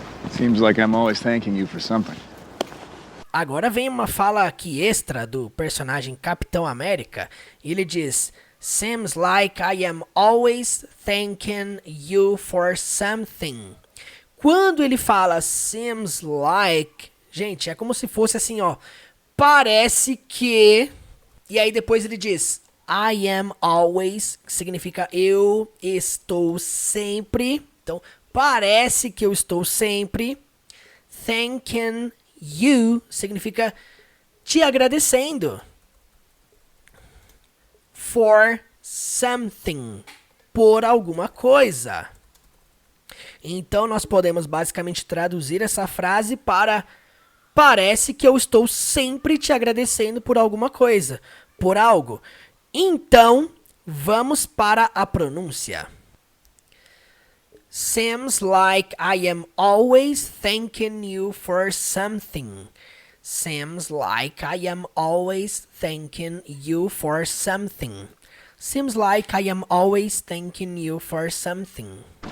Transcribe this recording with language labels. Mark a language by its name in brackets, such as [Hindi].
[English] Seems like I'm always thanking you for something. [Portuguese] Agora vem uma fala aqui extra do personagem Capitão América. E ele diz: [English] Seems like I am always thanking you for something. [Portuguese] Quando ele fala [English] seems like, [Portuguese] gente, é como se fosse assim, ó. Parece que... E aí depois ele diz [English] I am always, [Portuguese] que significa eu estou sempre. Então, parece que eu estou sempre. [English] Thanking you [Portuguese] significa te agradecendo. [English] For something, [Portuguese] por alguma coisa. Então, nós podemos basicamente traduzir essa frase para parece que eu estou sempre te agradecendo por alguma coisa, por algo. Então, vamos para a pronúncia. [English] Seems like I am always thanking you for something. Seems like I am always thanking you for something. Seems like I am always thanking you for something.